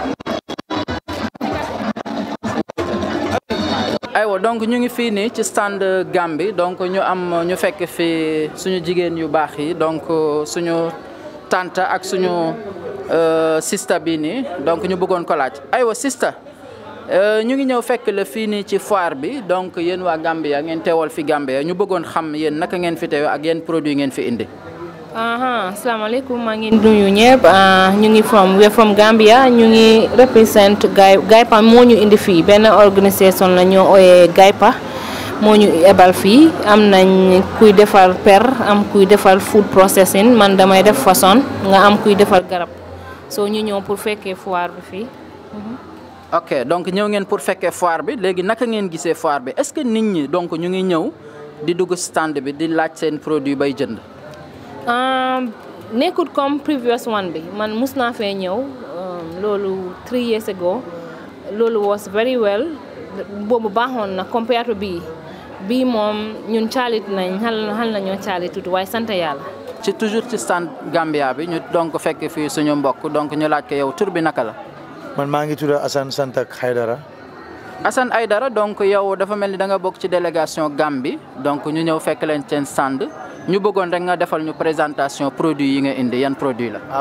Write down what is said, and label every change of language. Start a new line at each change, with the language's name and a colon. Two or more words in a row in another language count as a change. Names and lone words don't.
Wolof: aywa donc ñu ngi fii nii ci stand Gambie donc ñu fekk fi suñu jigéen yu baax yi donc suñu tante ak suñu sista bi nii donc ñu bëggoon ko laaj aywa sista ñu ngi ñëw fekk la fii nii ci foire bi donc yéen waa Gambia ngeen teewal fi Gambia ñu bëggoon xam yéen naka ngeen fi teew ak yéen produit ngeen fi indi. asalaamaaleykum maa ngi nuyu ñëpp ñu ngi from Gambia ñu ngi represent GAIPA moo ñu indi fii benn organisation la ñoo ooyee GAIPA moo ñu ebal fii am nañ kuy defar per am kuy defar
English: food processing
Wolof: man damay def façon nga am kuy defar garab soo ñu ñëw pour fekkee foire bi fii. ok donc ñëw ngeen pour fekkee foire bi léegi naka ngeen gisee foire bi
French: est-ce que
Wolof: nit ñi donc ñu ngi ñëw di dugg stand bi di laaj seen produit bay jënd. nekkut comme
English: previous one
Wolof: bi man mus naa fee ñëw loolu
English: 3 years ago
Wolof: loolu
English: was very well
Wolof: boobu baaxoon na
English: compared to
Wolof: bii moom ñun caalit nañ xal nañoo caalit tuuti waaye sant yàlla. ci toujours ci stand Gambia bi ñu donc fekk fii suñu mbokk donc ñu laaj ko yow tur bi naka la. man maa ngi tudd Assane Santak Haydara. Assane Haydara donc yow dafa mel ni da nga bokk ci délégation Gambie donc ñu ñëw fekk leen seen stand ñu bëggoon rek nga defal ñu présentation produit yi nga indi yan produit la.